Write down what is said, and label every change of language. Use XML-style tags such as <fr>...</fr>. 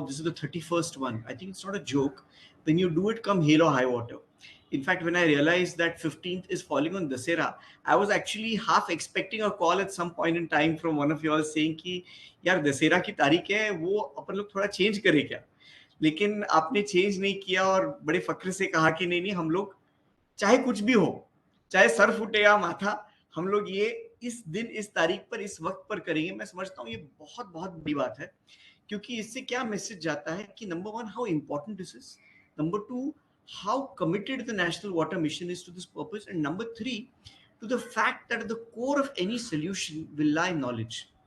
<en>This is the 31st one. I think it's not a joke. When you do it come hail or high water. In fact, when I realized that 15th is falling on Dasera, I was actually half expecting a call at some point in time from one of you all saying</en> <hi>कि यार दशहरा की तारीख है वो अपन लोग थोड़ा change करें क्या. लेकिन आपने चेंज नहीं किया और बड़े फक्र से कहा कि नहीं हम लोग चाहे कुछ भी हो, चाहे सर फूटे या माथा, हम लोग ये इस दिन इस तारीख पर इस वक्त पर करेंगे. मैं समझता हूँ ये बहुत बहुत बड़ी बात है, क्योंकि इससे क्या मैसेज जाता है कि</hi> <en>Number one, how important this is, number two, how committed the National Water Mission is to this purpose, and number three, to the fact that at the core of any solution will lie knowledge.</en>